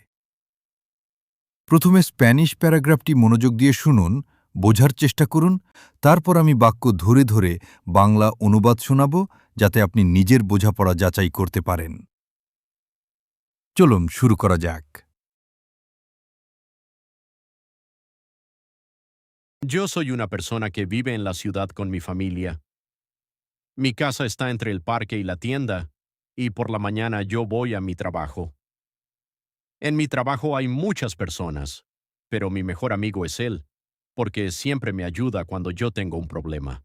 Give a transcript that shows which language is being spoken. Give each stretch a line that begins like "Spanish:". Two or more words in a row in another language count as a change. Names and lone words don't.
Bangla: প্রথমে স্প্যানিশ প্যারাগ্রাফটি মনোযোগ দিয়ে শুনুন, বোঝার চেষ্টা করুন, তারপর আমি বাক্য ধরে ধরে বাংলা অনুবাদ শোনাব, যাতে আপনি নিজের বোঝাপড়া যাচাই করতে পারেন। চলুন শুরু করা যাক।
Spanish: Yo soy una persona que vive en la ciudad con mi familia. Mi casa está entre el parque y la tienda, y por la mañana yo voy a mi trabajo. En mi trabajo hay muchas personas, pero mi mejor amigo es él, porque siempre me ayuda cuando yo tengo un problema.